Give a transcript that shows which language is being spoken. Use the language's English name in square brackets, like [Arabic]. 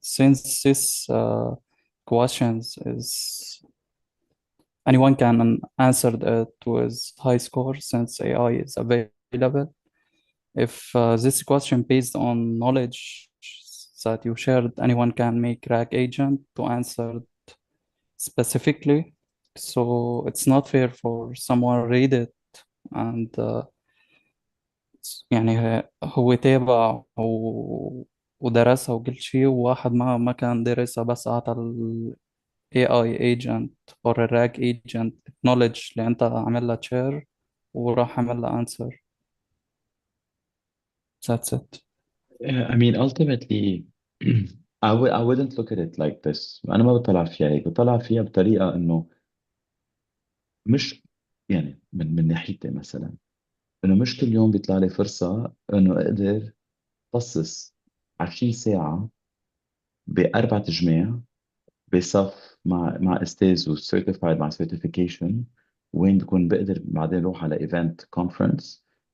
[English] Since this questions is anyone can answer it with high score since AI is available. If this question based on knowledge that you shared, anyone can make RAG agent to answer specifically. So it's not fair for someone read it and [Arabic] يعني هو تابع ودرسها وكل شيء، وواحد ما كان دارسها بس أعطى ال AI agent [English] or a RAG agent knowledge [Arabic] اللي أنت عامل لها share وراح عامل لها answer. [English] That's it. I mean, ultimately, I wouldn't look at it like this. [Arabic] أنا ما بطلع فيها هيك، بطلع فيها بطريقة إنه مش يعني من ناحيتي مثلا، إنه مش كل يوم بيطلع لي فرصة إنه أقدر خصص 20 ساعة بأربع تجميع بصف مع استاذ وسيرتيفايد مع سيرتيفيكيشن، وين بكون بقدر بعدين اروح على ايفنت كونفرنس